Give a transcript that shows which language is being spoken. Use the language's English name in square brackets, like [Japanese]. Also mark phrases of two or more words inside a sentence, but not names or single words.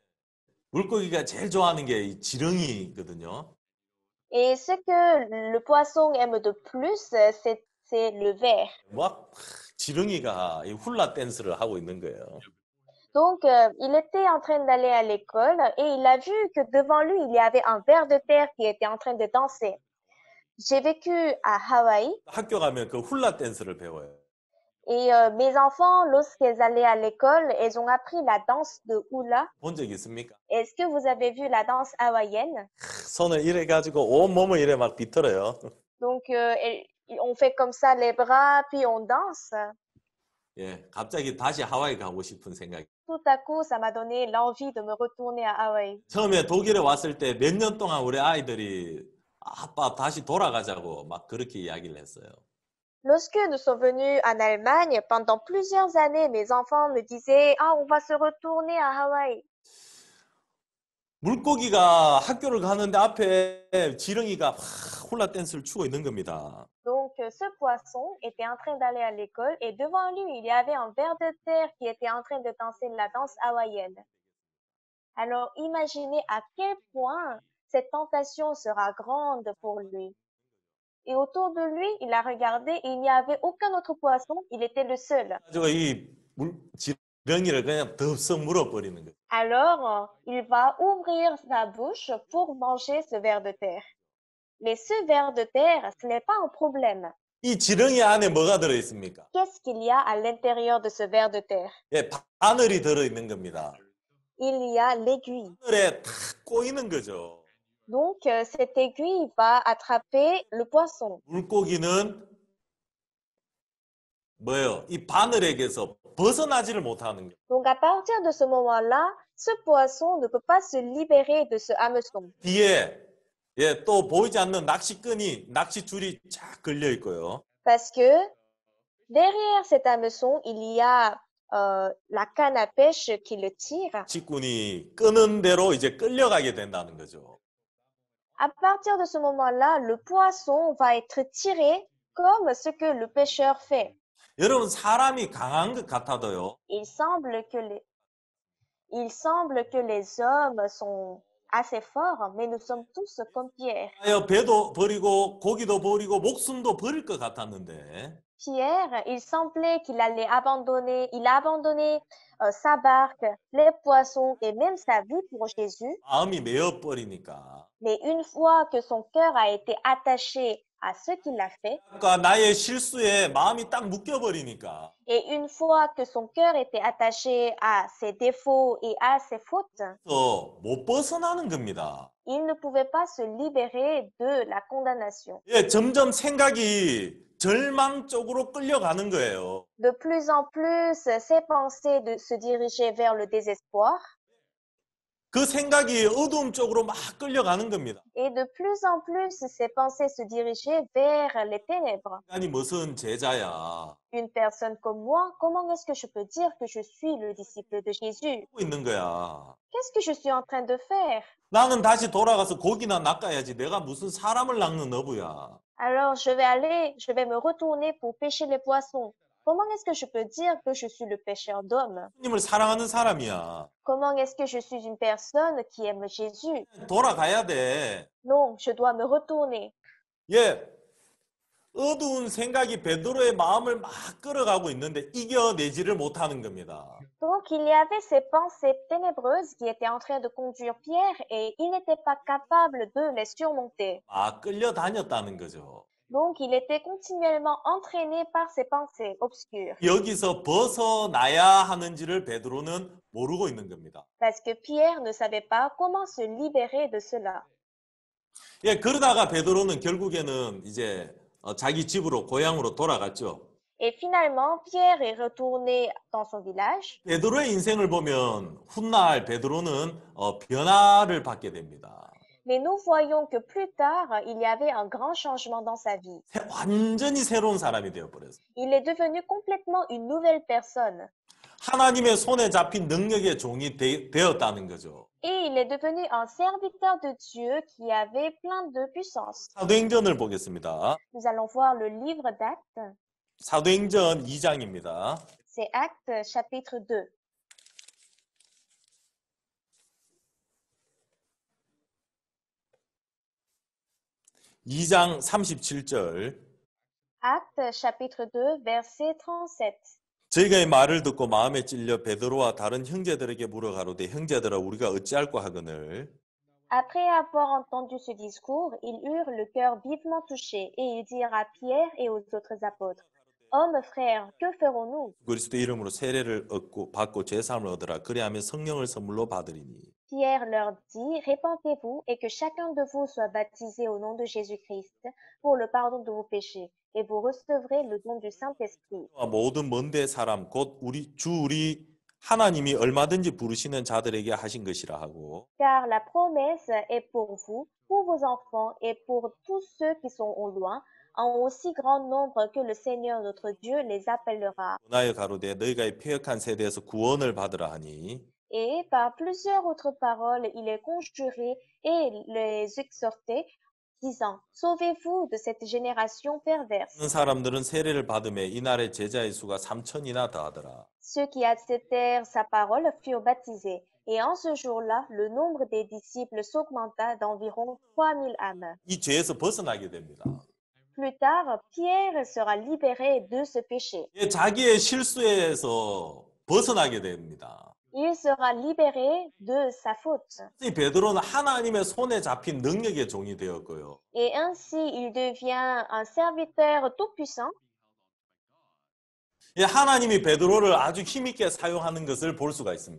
[Korean] 물고기가 제일 좋아하는 게 이 지렁이거든요. [French] Et ce que le poisson aime de plus, c'est le ver. [Korean] 막 지렁이가 이 훌라 댄스를 하고 있는 거예요. [French] Donc, il était en train d'aller à l'école et il a vu que devant lui, il y avait un ver de terre qui était en train de danser. J'ai vécu à Hawaï [Korean] 학교 가면 그 훌라 댄스를 배워요. [French] Et mes enfants, lorsqu'elles allaient à l'école, elles ont appris la danse de hula. [Korean] 본 적 있습니까? [French] Est-ce que vous avez vu la danse hawaïenne? [Korean] 손을 이래 가지고 온몸을 이래 막 비틀어요. [French] Donc, on fait comme ça les bras, puis on danse. [Korean] 예, 갑자기 다시 하와이 가고 싶은 생각이. [French] Tout à coup, ça m'a donné l'envie de me retourner à Hawaï. [Korean] 처음에 독일에 왔을 때 몇 년 동안 우리 아이들이 아빠 다시 돌아가자고 막 그렇게 이야기를 했어요. [French] Lorsque nous sommes venus en Allemagne, pendant plusieurs années, mes enfants me disaient, ah, on va se retourner à Hawaï. [Korean] 물고기가 학교를 가는데 앞에 지렁이가 막 훌라 댄스를 추고 있는 겁니다. [French] Donc, ce poisson était en train d'aller à l'école et devant lui, il y avait un ver de terre qui était en train de danser la danse hawaïenne. Alors, imaginez à quel point cette tentation sera grande pour lui. Et autour de lui, il a regardé et il n'y avait aucun autre poisson, il était le seul. [Korean] 가지고 지렁이를 그냥 덥석 물어버리는 거예요. [French] Alors, il va ouvrir sa bouche pour manger ce ver de terre. Mais ce ver de terre, ce n'est pas un problème. [Korean] 이 지렁이 안에 뭐가 들어 있습니까? [French] Qu'est-ce qu'il y a à l'intérieur de ce ver de terre? [Korean] 예, 바늘이 들어 있는 겁니다. [French] Il y a l'aiguille. [Korean] 바늘에 탁 꼬이는 거죠. [French] Donc, cette aiguille va attraper le poisson. [Korean] 물고기는 뭐예요? 이 바늘에게서 벗어나지를 못하는 거예요. [French] Donc, à partir de ce moment-là, ce poisson ne peut pas se libérer de ce hameçon. [Korean] 뒤에 예, 또 보이지 않는 낚시줄이 쫙 걸려 있고요. [French] Parce que derrière cet hameçon, il y a la canne à pêche qui le tire. [Korean] 낚시꾼이 끄는 대로 이제 끌려가게 된다는 거죠. [French] À partir de ce moment-là, le poisson va être tiré comme ce que le pêcheur fait. [Korean] 여러분 사람이 강한 것 같아도요. [French] Il semble que les hommes sont assez forts, mais nous sommes tous comme Pierre. [Korean] 배도 버리고 고기도 버리고 목숨도 버릴 것 같았는데 [French] Pierre, il semblait qu'il allait abandonner, il a abandonné sa barque, les poissons et même sa vie pour Jésus. [Korean] 마음이 메어 버리니까 [French] Mais une fois que son cœur a été attaché à ce qu'il a fait, [Korean] 아까 나의 실수에 마음이 딱 묶여 버리니까 [French] et une fois que son cœur était attaché à ses défauts et à ses fautes, [Korean] 못 벗어나는 겁니다. [French] il ne pouvait pas se libérer de la condamnation. [Korean] 예, 점점 생각이 절망 쪽으로 끌려가는 거예요. [French] De plus en plus, ses pensées se dirigeaient vers le désespoir. [Korean] 그 생각이 어두움 쪽으로 막 끌려가는 겁니다. [French] Et de plus en plus, ses pensées se dirigeaient vers les ténèbres. [Korean] 아니 무슨 제자야 [French] Une personne comme moi, comment est-ce que je peux dire que je suis le disciple de Jésus? [Korean] 하고 있는 거야. [French] Qu'est-ce que je suis en train de faire? [Korean] 나는 다시 돌아가서 고기나 낚아야지. 내가 무슨 사람을 낚는 어부야. [French] Alors, je vais me retourner pour pêcher les poissons. Comment est-ce que je peux dire que je suis le pêcheur d'hommes? [Korean] 주님을 사랑하는 사람이야. [French] Comment est-ce que je suis une personne qui aime Jésus? [Korean] 돌아가야 돼. [French] Non, je dois me retourner. [Korean] 예, 어두운 생각이 베드로의 마음을 막 끌어가고 있는데 이겨내지를 못하는 겁니다. [French] Donc, il y avait ces pensées ténébreuses qui étaient en train de conduire Pierre et il n'était pas capable de les surmonter. [Korean] 막 끌려다녔다는 거죠. [French] Donc, il était continuellement entraîné par ces pensées obscures. [Korean] 여기서 벗어나야 하는지를 베드로는 모르고 있는 겁니다. [French] Parce que Pierre ne savait pas comment se libérer de cela. [Korean] 예, 그러다가 베드로는 결국에는 이제 자기 집으로 고향으로 돌아갔죠. [French] Et finalement, Pierre est retourné dans son village. [Korean] 베드로의 인생을 보면 훗날 베드로는 변화를 받게 됩니다. [French] Mais nous voyons que plus tard, il y avait un grand changement dans sa vie. [Korean] 완전히 새로운 사람이 되어버렸어요. [French] Il est devenu complètement une nouvelle personne. [Korean] 하나님의 손에 잡힌 능력의 종이 되었다는 거죠. [French] Et il est devenu un serviteur de Dieu qui avait plein de puissance. [Korean] 사도행전을 보겠습니다. [French] Nous allons voir le livre d'Actes. [Korean] 사도행전 2장입니다. [French] C'est Actes chapitre 2. [Korean] (2장 37절) [French] Actes chapitre 2, verset 37. [Korean] 저희가 이 말을 듣고 마음에 찔려 베드로와 다른 형제들에게 물어가로되 형제들아 우리가 어찌할꼬 하거늘 [French] Après avoir entendu ce discours, ils eurent le cœur vivement touché et ils dirent à Pierre et aux autres apôtres, Hommes, frères, que ferons-nous? [Korean] 그리스도 이름으로 세례를 받고 죄사함을 얻으라. 그리하면 성령을 선물로 받으리니. [French] Pierre leur dit, répentez-vous et que chacun de vous soit baptisé au nom de Jésus-Christ pour le pardon de vos péchés, et vous recevrez le don du Saint-Esprit. [Korean] 모든 먼데 사람 곧 우리 하나님이 얼마든지 부르시는 자들에게 하신 것이라 하고. [French] Car la promesse est pour vous, pour vos enfants et pour tous ceux qui sont au loin, en aussi grand nombre que le Seigneur notre Dieu les appellera. [Korean] 문하여 가로되 너희가 이 패역한 세대에서 구원을 받으라 하니. [French] Et par plusieurs autres paroles, il est conjuré et les exhortait, disant, Sauvez-vous de cette génération perverse. [Korean] 모든 사람들은 세례를 받음에 이날의 제자의 수가 3천이나 더하더라. [French] Ceux qui acceptèrent sa parole furent baptisés, et en ce jour-là, le nombre des disciples s'augmenta d'environ 3000 âmes. [Korean] 이 죄에서 벗어나게 됩니다. [French] Plus tard, Pierre sera libéré de ce péché. [Korean] 자기의 실수에서 벗어나게 됩니다. [French] Il sera libéré de sa faute. [Korean] 이 베드로는 하나님의 손에 잡힌 능력의 종이 되었고요. [French] Et ainsi, il devient un serviteur tout-puissant. [Korean] 하나님이 베드로를 아주 힘있게 사용하는 것을 볼 수가 있습니다.